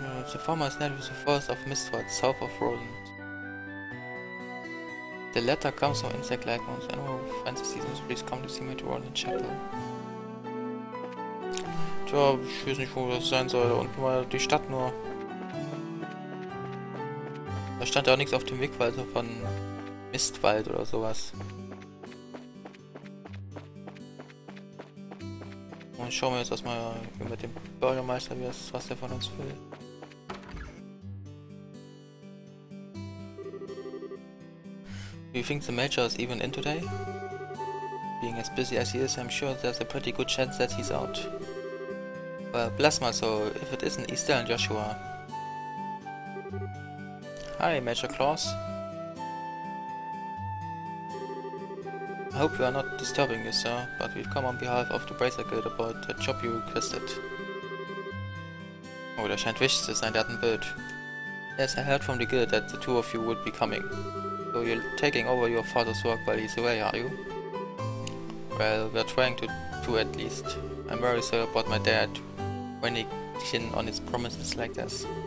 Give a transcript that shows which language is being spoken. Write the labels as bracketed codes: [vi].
[en] The farmer is native to the forest of Mistford, south of Roland. The letter comes from insect-like ones. Anyone who finds the seasons, please come to see me to Roland Chapel. [de] Tja, ich weiß nicht, wo das sein soll. Da unten war die Stadt nur. Da stand ja auch nichts auf dem Wegwald von Mistwald oder sowas. Und schauen wir jetzt erstmal mit dem Bürgermeister, was der von uns will. [en] Do you think the Major is even in today? Being as busy as he is, I'm sure there's a pretty good chance that he's out. Well, bless my soul, if it isn't Easter and Joshua. Hi, Major Claus. I hope we are not disturbing you, sir, but we've come on behalf of the Bracer Guild about the job you requested. [de] Oh, der scheint wichtig zu sein, der hat ein Bild. [en] Yes, I heard from the guild that the two of you would be coming. So you're taking over your father's work while he's away, are you? Well, we're trying to at least. I'm very sorry about my dad running in on his promises like this.